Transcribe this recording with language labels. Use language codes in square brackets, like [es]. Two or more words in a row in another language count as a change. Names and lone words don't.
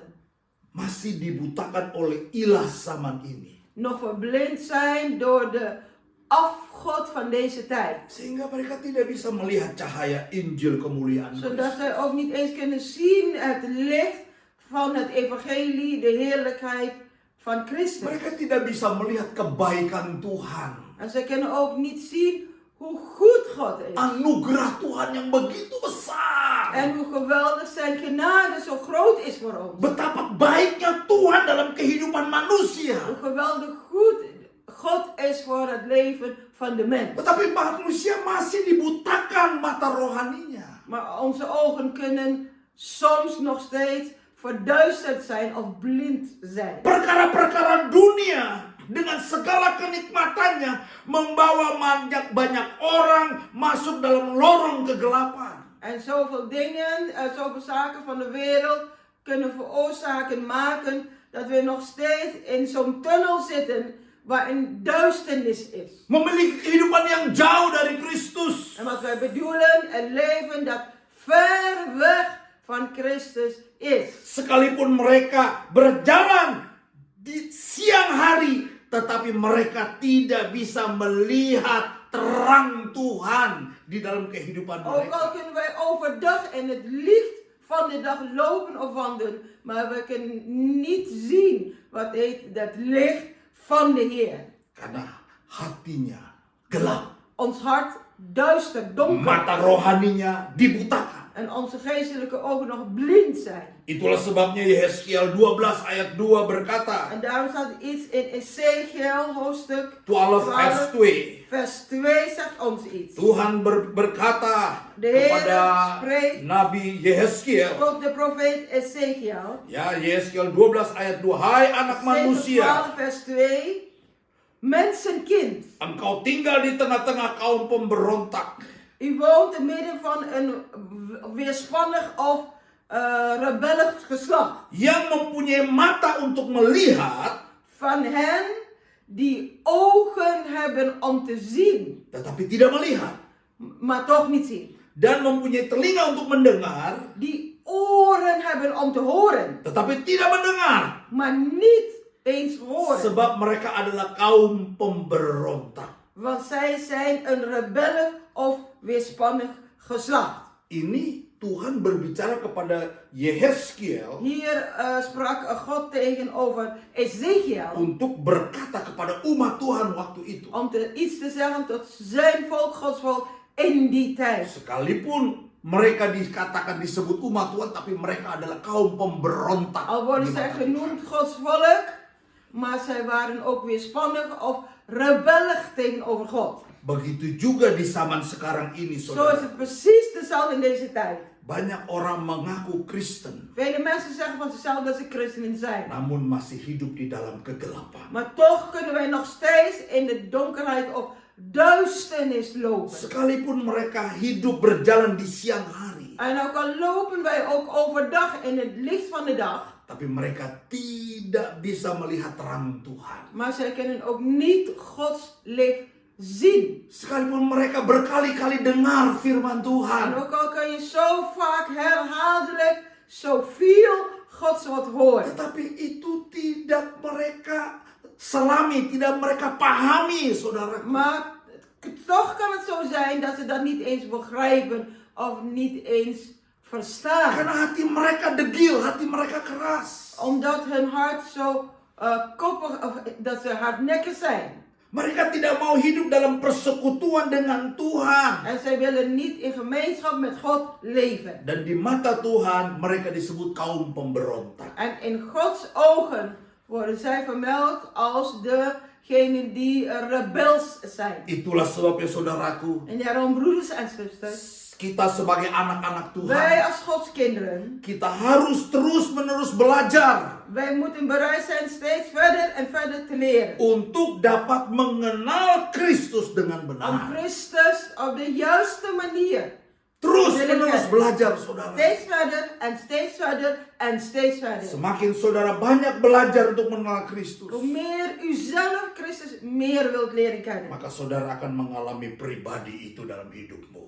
[id] masih dibutakan oleh ilah zaman ini. [nl] nog verblind zijn door de afgod van deze tijd. [id] Sehingga mereka tidak bisa melihat cahaya Injil kemuliaan [nl] Zodat [id] Kristus. [nl] zij ook niet eens kunnen zien het licht van het evangelie, de heerlijkheid van Christus. [id] Mereka tidak bisa melihat kebaikan Tuhan. [nl] En zij kunnen ook niet zien hoe goed God is. [id] Anugerah Tuhan yang begitu besar. [nl] En hoe geweldig zijn genade zo groot is voor ons. [id] Betapa baiknya Tuhan dalam kehidupan manusia. [nl] Hoe geweldig goed God is voor het leven van de mens. [id] Tetapi manusia masih dibutakan mata rohaninya. [nl] Maar onze ogen kunnen soms nog steeds verduisterd zijn of blind zijn. [id] Perkara-perkara dunia dengan segala kenikmatannya membawa banyak orang masuk dalam lorong kegelapan. [nl] En zoveel dingen, zoveel zaken van de wereld kunnen maken dat we nog steeds in zo'n tunnel zitten waarin duisternis is. [id] Memiliki kehidupan yang jauh dari Kristus. [nl] En wat wij bedoelen, een leven dat ver weg van Christus is. [id] Sekalipun mereka berjalan di siang hari, tetapi mereka tidak bisa melihat terang Tuhan di dalam kehidupan [nl] Ook al [id] mereka. [nl] kunnen wij overdag in het licht van de dag lopen of wandelen, maar we kunnen niet zien wat heet dat licht van de Heer. [id] Karena hatinya gelap, [nl] Ons hart duister, donker. [id] mata rohaninya dibutakan. [nl] En onze geestelijke ogen nog blind zijn. [id] Itulah sebabnya Yehezkiel 12 ayat 2 berkata, [nl] En daarom staat iets in Ezekiel hoofdstuk 12 vers 2. vers 2 zegt ons iets. [id] Tuhan berkata [nl] De Heer [id] kepada [nl] spreekt [id] Nabi Yehezkiel. [nl] tot de profeet Ezekiel. [id] Ya, Yehezkiel 12 ayat 2. Hai anak manusia, [nl] 12 vers 2. Mensenkind, [id] engkau tinggal di tengah-tengah kaum pemberontak. [nl] u woont te midden van een weerspannig of rebellig geslacht. [id] Yang mempunyai mata untuk melihat, [nl] Van hen die ogen hebben om te zien, [id] tetapi tidak melihat. [nl] maar toch niet zien. [id] Dan mempunyai telinga untuk mendengar, [nl] Die oren hebben om te horen, [id] tetapi tidak mendengar. [nl] maar niet eens horen. [id] Sebab mereka adalah kaum pemberontak. [nl] Want zij zijn een rebellig of weerspannig geslacht. [id] Ini Tuhan berbicara kepada Yehezkiel [nl] Hier sprak God tegenover Ezekiel [id] untuk berkata kepada umat Tuhan waktu itu. [nl] om iets te zeggen tot zijn volk, Gods volk, in die tijd. [id] Sekalipun mereka dikatakan disebut umat Tuhan, tapi mereka adalah kaum pemberontak. [nl] Al worden [id] di [nl] zij [id] mata [nl] genoemd Gods volk, maar zij waren ook weerspannig of rebellig tegenover God. [id] Begitu juga di zaman sekarang ini, [nl] Zo is [id] saudara. [nl] het precies dezelfde in deze tijd. [id] Banyak orang mengaku Kristen, [nl] Vele mensen zeggen van zichzelf dat ze christenen zijn. [id] namun masih hidup di dalam kegelapan. [nl] Maar toch kunnen wij nog steeds in de donkerheid of duisternis lopen. [id] Sekalipun mereka hidup berjalan di siang hari, [nl] En ook al lopen wij ook overdag in het licht van de dag, [id] tapi mereka tidak bisa melihat terang Tuhan. [nl] maar zij kunnen ook niet Gods licht zien. [id] Sekalipun mereka berkali-kali dengar firman [nl] En [id] Tuhan, [nl] ook al kan je zo vaak herhaaldelijk zoveel Gods woord horen. [id] tetapi itu tidak mereka selami, tidak mereka pahami, saudara. [nl] Maar toch kan het zo zijn dat ze dat niet eens begrijpen of niet eens verstaan. [id] Karena hati mereka degil, hati mereka keras. [nl] Omdat hun hart zo koppig, of dat ze hardnekkig zijn. [id] Mereka tidak mau hidup dalam persekutuan dengan Tuhan. [nl] En zij willen niet in gemeenschap met God leven. [id] Dan di mata Tuhan mereka disebut kaum pemberontak. [nl] En in Gods ogen worden zij vermeld als degenen die rebels zijn. [id] Itulah sebabnya saudaraku, [nl] En daarom, broeders en zusters, [id] kita sebagai anak-anak [nl] wij [id] Tuhan, [nl] als Gods kinderen, [id] kita harus terus-menerus belajar [nl] wij moeten bereid zijn steeds verder en verder te leren. [id] untuk dapat mengenal Kristus dengan [nl] Om [id] benar. [nl] Christus op de juiste manier. [id] Terus-menerus belajar, saudara. [nl] Steeds verder en steeds verder en steeds verder. [id] Semakin saudara banyak belajar untuk mengenal Kristus, [nl] Hoe meer u zelf Christus meer wilt leren kennen, [id] maka saudara akan mengalami pribadi itu dalam hidupmu.